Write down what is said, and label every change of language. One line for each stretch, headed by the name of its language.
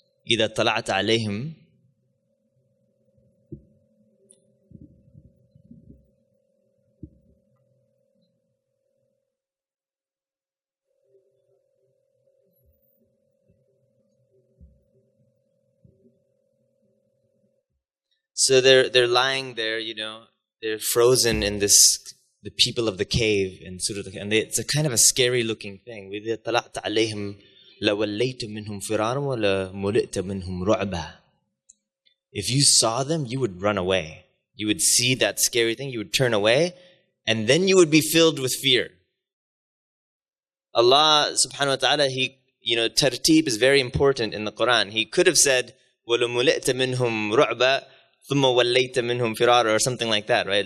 Arabic: إذا طلعت عليهم
English: So they're lying there, they're frozen in the people of the cave and it's a kind of a scary looking thing.
Arabic: وإذا طلعت عليهم لوليت منهم فرارا ولملئت منهم رعبا.
English: If you saw them, you would run away. You would see that scary thing, you would turn away, and then you would be filled with fear. Allah subhanahu wa ta'ala, tartib is very important in the Quran. He could have said,
Arabic: وَلَمُلِئْتَ مِنْهُمْ رُعْبًا ثُمَّ وَلَّيْتَ مِنْهُمْ فِرَارًا,
English: or something like that, right?